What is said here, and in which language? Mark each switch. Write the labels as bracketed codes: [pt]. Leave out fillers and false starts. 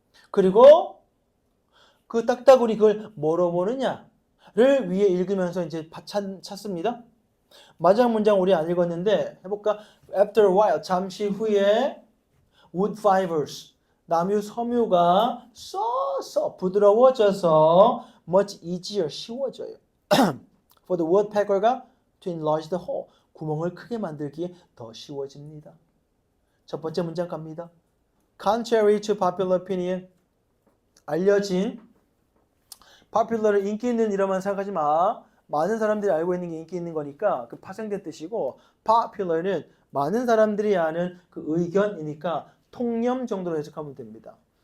[ko] 그리고 그 딱따구리 그걸 뭐로 보느냐를 위에 읽으면서 이제 찾습니다. 마지막 문장 우리 안 읽었는데 해볼까? [en] After a while, [ko] 잠시 후에 [en] wood fibers, [ko] 나무 섬유가 써 부드러워져서 [en] much easier, [ko] 쉬워져요. [en] For the woodpecker가 to enlarge the hole, [ko] 구멍을 크게 만들기에 더 쉬워집니다. 첫 번째 문장 갑니다. [en] Contrary to popular opinion, [ko] 알려진 popular은 인기 있는 이름만 생각하지 마. 많은 사람들이 알고 있는 게 인기 있는 거니까 그 파생된 뜻이고, popular는 많은 사람들이 아는 그 의견이니까 통념 정도로 해석하면 됩니다.